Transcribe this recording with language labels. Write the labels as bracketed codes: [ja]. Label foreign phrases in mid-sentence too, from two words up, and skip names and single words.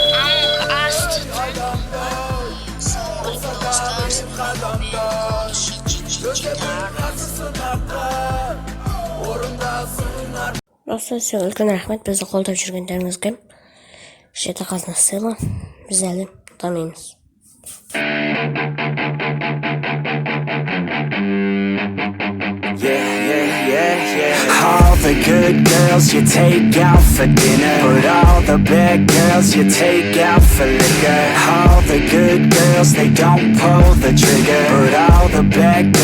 [kk] Достар, сізге үлкен рахмет бізді қолдап жүргендеріңізге. Жеті қазына сыйлы, біз әлі дамимыз. [en] All the good girls you take out for dinner, but all the bad girls you take out for liquor. All the good girls, they don't pull the trigger, but all the bad girls